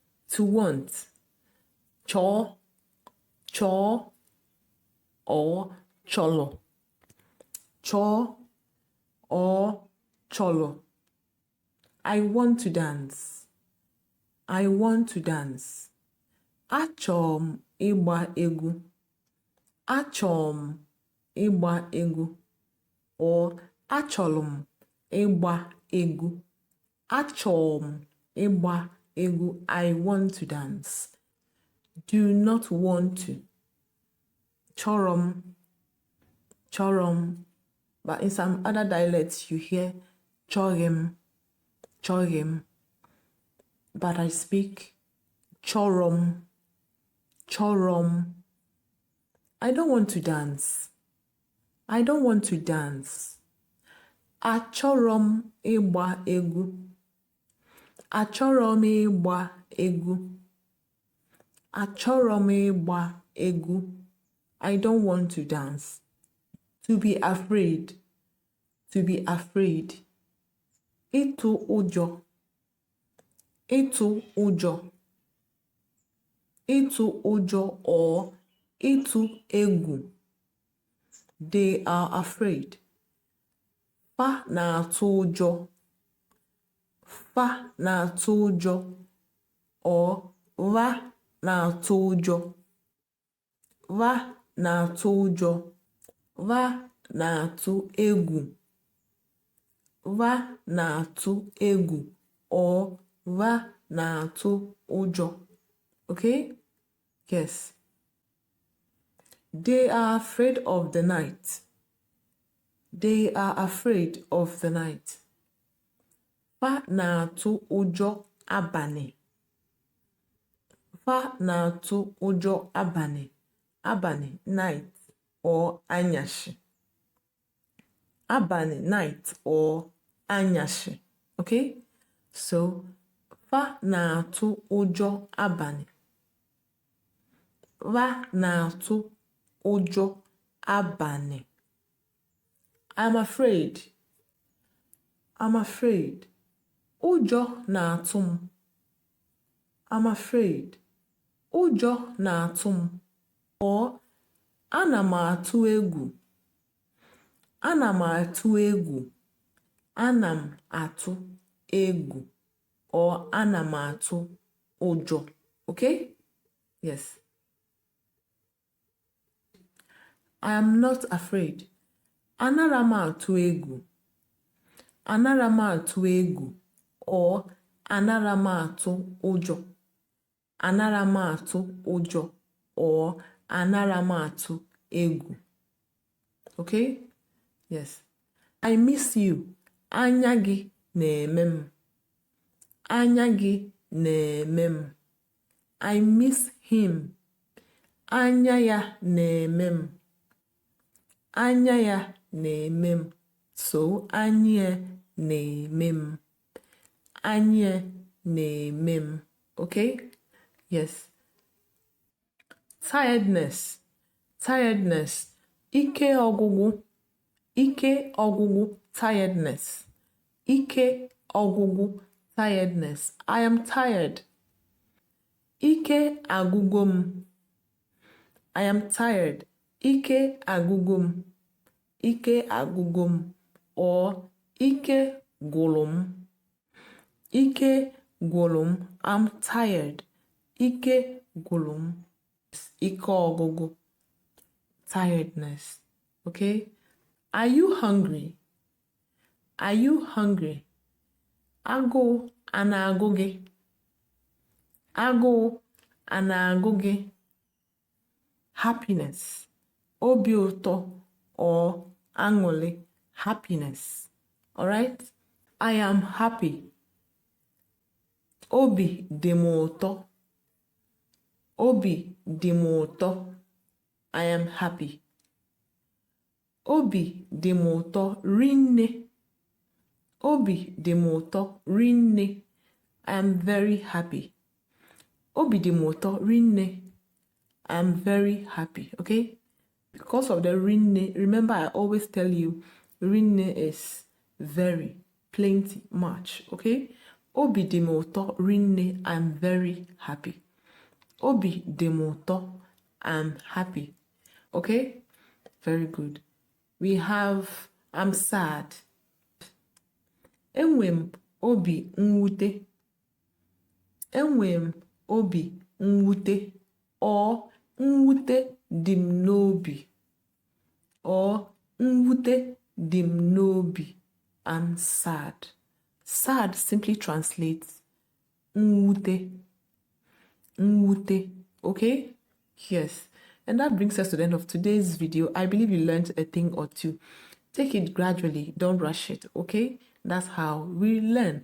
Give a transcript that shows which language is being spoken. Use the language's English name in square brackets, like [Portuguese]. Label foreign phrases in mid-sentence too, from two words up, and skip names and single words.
[English] to want. [Igbo] Cho, cho, [English] or cholo. [Igbo] Cho or cholo. [English] I want to dance. I want to dance. [Igbo] Achọrọ m ịgba egwu. Achọrọ m ịgba egwu. Or achọrọ m ịgba egwu. Achọrọ m ịgba egwu. [English] I want to dance. Do not want to. [Igbo] Chọrọ m, chọrọ m. [English] But in some other dialects you hear [Igbo] chọrọ m, chọrọ m. [English] But I speak [Igbo] chọrọ m, chọrọ m. [English] I don't want to dance. I don't want to dance. [Igbo] Achọrọ m ịgba egwu. Achọrọ m ịgba egwu. Achọrọ m ịgba egwu. [English] I don't want to dance. To be afraid. To be afraid. [Igbo] Ịtụ ụjọ. Ịtụ ụjọ. Ịtụ ụjọ or ịtụ egwu. [English] They are afraid. [Igbo] Fa na-atụ ụjọ. Fa na-atụ ụjọ or va na-atụ ụjọ. Va na-atụ ụjọ. Va na-atụ egwu. Va na-atụ egwu or va na-atụ ụjọ. [English] Okay? Yes. They are afraid of the night. They are afraid of the night. [Igbo] Fa na-atụ ụjọ abalị. Fa na-atụ ụjọ abalị. Abalị, [English] night or anyasị. [Igbo] Abalị, [English] night or anyasị. Okay? [Igbo] So, fa na-atụ ụjọ abalị. Va na-atụ ụjọ abalị. [English] I'm afraid. I'm afraid. [Igbo] Ụjọ na-atụ m. [English] I'm afraid. [Igbo] Ụjọ na-atụ m. Or ana m atụ egwu. Ana m atụ egwu. Ana m atụ egwu. Or ana m atụ ụjọ. [English] Okay? Yes. I am not afraid. [Igbo] Anara m atụ egwu. Anara m atụ egwu. Or anara m atụ ụjọ. Anara m atụ ụjọ. Or anara m atụ egwu. [English] Okay? Yes. I miss you. [Igbo] Anya gị na-eme m. Anya gị na-eme m. [English] I miss him. [Igbo] Anya ya na-eme m. Anya ya na-eme m. So, anya na-eme m. Anya na-eme m. Okay? [English] Yes. Tiredness. Tiredness. [Igbo] Ike ọgwụgwụ. Ike ọgwụgwụ. Tiredness. Ike ọgwụgwụ. [English] Tiredness. I am tired. [Igbo] Ike agwụgwụ m. [English] I am tired. [Igbo] Ike agwụgwụ m. Ike agwụgwụ m. Or ike gwụrụ m. Ike gwụrụ m. [English] I'm tired. [Igbo] Ike gwụrụ m. Ike ọgwụgwụ. [English] Tiredness. Okay? Are you hungry? Are you hungry? [Igbo] Agụụ a na-agụ gị. Agụụ a na-agụ gị. Happiness. Obi ụtọ or anuli. [English] Happiness. Alright? I am happy. [Igbo] Obi dị m ụtọ. Obi dị m ụtọ. I am happy. Obi dị m ụtọ rinne. Obi dị m ụtọ rinne. [English] I am very happy. [Igbo] Obi dị m ụtọ rinne. [English] I am very happy. Okay? Because of the rinne, remember I always tell you, rinne is very, plenty, much. [Igbo] Okay? Obi dị m ụtọ rinne. [English] I'm very happy. [Igbo] Obi dị m ụtọ. [English] I'm happy. Okay? Very good. We have I'm sad. [Igbo] Enwe m obi mwute. Enwe m obi mwute. Or mwute dị m n'obi. Or mwute dị m n'obi. [English] I'm sad. Sad simply translates mwute. [Igbo] Mwute. [English] Okay? Yes. And that brings us to the end of today's video. I believe you learned a thing or two. Take it gradually. Don't rush it. Okay? That's how we learn.